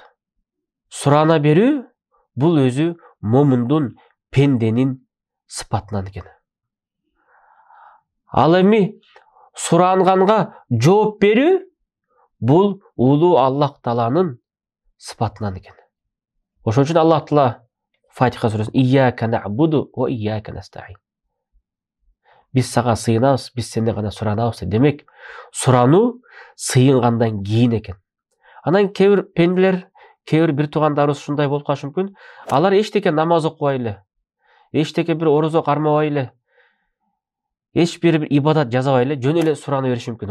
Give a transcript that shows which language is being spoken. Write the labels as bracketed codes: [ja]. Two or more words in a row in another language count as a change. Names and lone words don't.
[ky] Сурана берүү бул өзү момундун, пенденин сыпатынан экен. Ал эми суранганга жооп берүү бул улуу Аллах Тааланын сыпатынан экен. Ошон үчүн Аллах Таала Фатиха сүрөсүн [ar] إياك نعبد وإياك نستعين. [ky] Биз сага сыйынабыз, биз сенден гана суранабыз. Демек, сурануу сыйынгандан кийин экен. Анан кээ бир пенделер, кээ бир туугандарыбыз ушундай болуп калышы мүмкүн. Алар эчтеке намаз окубай эле, эчтеке бир орозо кармабай эле, эч бир ибадат жасабай эле жөн эле сурана бериши мүмкүн.